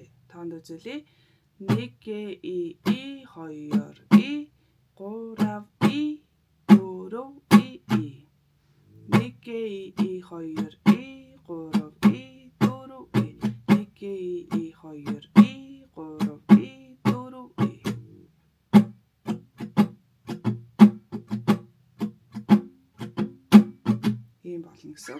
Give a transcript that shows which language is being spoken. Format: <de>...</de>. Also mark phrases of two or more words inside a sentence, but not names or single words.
<mn>Тоонд үзүүлье. 1 г и 2 и 3 и 4 и 1 г и 2 и 3 и 4 и 1 г и 2 и 3 и 4 и ийм болно гэсэн.</mn>